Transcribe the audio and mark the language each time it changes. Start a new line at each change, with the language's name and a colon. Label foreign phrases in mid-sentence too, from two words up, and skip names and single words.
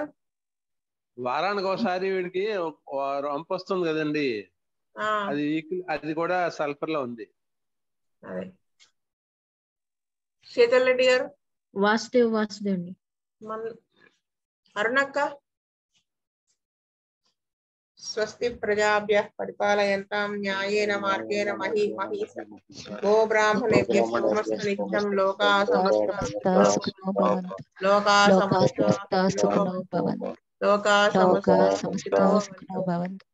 Telugu: వారానికి ఒకసారి వీడికి రంపు వస్తుంది కదండి, అది కూడా సల్ఫర్ లో ఉంది. అదే శీతల్ రెడ్డి గారు. వాసుదేవ్ అండి. అరుణక్క.
Sanskrit: स्वस्ति प्रजाभ्यः परिपालयन्तां न्यायेन मार्गेण महीमहीषा गो ब्राह्मणेभ्यः शुभमस्तु नित्यं. लोका समस्ता सुखिनो भवन्तु.